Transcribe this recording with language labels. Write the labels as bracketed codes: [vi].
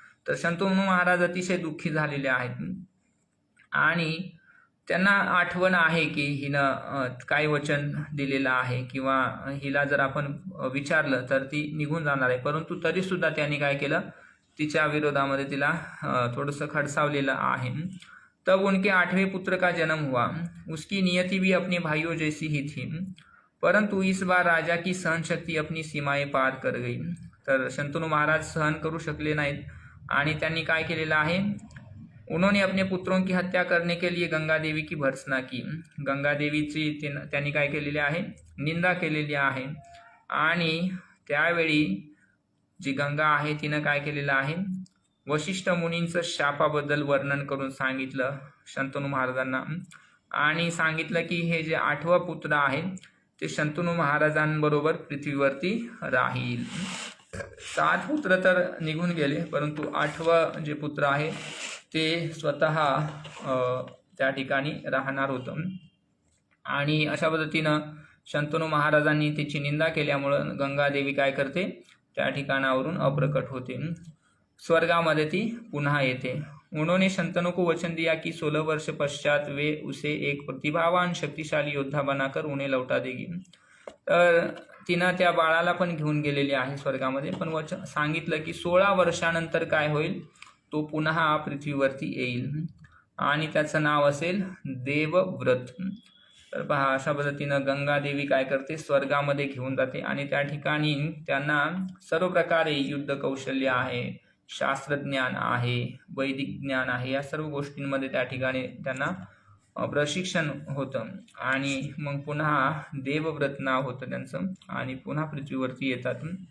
[mr] तर शंतनू महाराज अतिशय दुःखी झालेले आहेत आणि त्यांना आठवण आहे की हिनं काय वचन दिलेलं आहे किंवा हिला जर आपण विचारलं तर ती निघून जाणार आहे. परंतु तरीसुद्धा त्यांनी काय केलं, तिच्या विरोधामध्ये तिला थोडंसं खडसावलेलं आहे. [hi] तब उनके 8वें पुत्र का जन्म हुआ, उसकी नियति भी अपने भाइयों जैसी ही थी, परंतु इस बार राजा की सहन शक्ति अपनी सीमाएं पार कर गई. [mr] तर शंतनू महाराज सहन करू शकले नाहीत आणि त्यांनी काय केलेलं आहे, [hi] उन्होंने अपने पुत्रों की हत्या करने के लिए गंगा देवी की भर्त्सना की. [mr] गंगा देवीची त्यांनी काय केलेली आहे, निंदा केलेली आहे. आणि त्यावेळी जी गंगा आहे तिनं काय केलेलं आहे, वशिष्ठ मुनींचं शापाबद्दल वर्णन करून सांगितलं शंतनू महाराजांना आणि सांगितलं की हे जे 8वं पुत्र आहे ते शंतनू महाराजांबरोबर पृथ्वीवरती राहील. 7 पुत्र तर निघून गेले, परंतु 8वं जे पुत्र आहे ते स्वतः त्या ठिकाणी राहणार होतं. आणि अशा पद्धतीनं शंतनू महाराजांनी त्याची निंदा केल्यामुळं गंगादेवी काय करते, त्या ठिकाणावरून अप्रकट होते. स्वर्गामध्ये ती पुन्हा येते. [hi] उन्होंने शंतनू को वचन दिया कि 16 वर्ष पश्चात वे उसे एक प्रतिभावान शक्तिशाली योद्धा बनाकर उन्हें लौटा देगी. [mr] तर तिनं त्या बाळाला पण घेऊन गेलेली आहे स्वर्गामध्ये, पण वचन सांगितलं की 16 वर्षानंतर काय होईल, तो पुन्हा पृथ्वीवरती येईल आणि त्याचं नाव असेल देवव्रत. तर पहा, अशा पद्धतीनं गंगादेवी काय करते, स्वर्गामध्ये घेऊन जाते आणि त्या ठिकाणी त्यांना सर्व प्रकारे युद्ध कौशल्य आहे, शास्त्रज्ञान आहे, वैदिक ज्ञान आहे, या सर्व गोष्टींमध्ये त्या ठिकाणी त्यांना प्रशिक्षण होतं आणि मग पुन्हा देवव्रत नाव होतं त्यांचं आणि पुन्हा पृथ्वीवरती येतात.